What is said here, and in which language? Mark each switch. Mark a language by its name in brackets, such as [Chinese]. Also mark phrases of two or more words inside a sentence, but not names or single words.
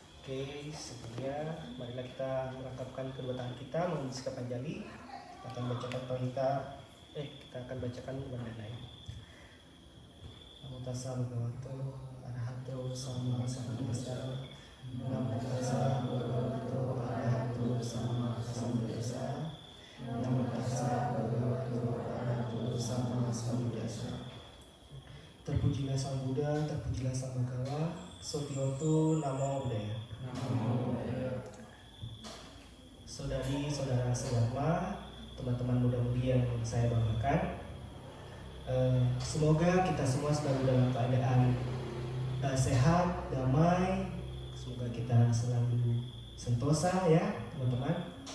[Indonesian] Oke, sebelumnya marilah kita merangkapkan kedua tangan kita mengisi Panjali. Kita akan bacakan kita akan bacakan Wandana. [Pali] Namo tassa bhagavato arahato sama sambuddhassa. Namo tassa bhagavato arahato sama sambuddhassa. Namo tassa bhagavato arahato sama sambuddhassa. [Indonesian] Terpujilah Sang Buddha, terpujilah Sang Bhagawa. [Pali] Sotiotu Namo Buddhaya. [Indonesian] Saudari-saudara sedharma, teman-teman muda-mudi yang saya banggakan, semoga kita semua selalu dalam keadaan sehat, damai. Semoga kita selalu sentosa ya teman-teman.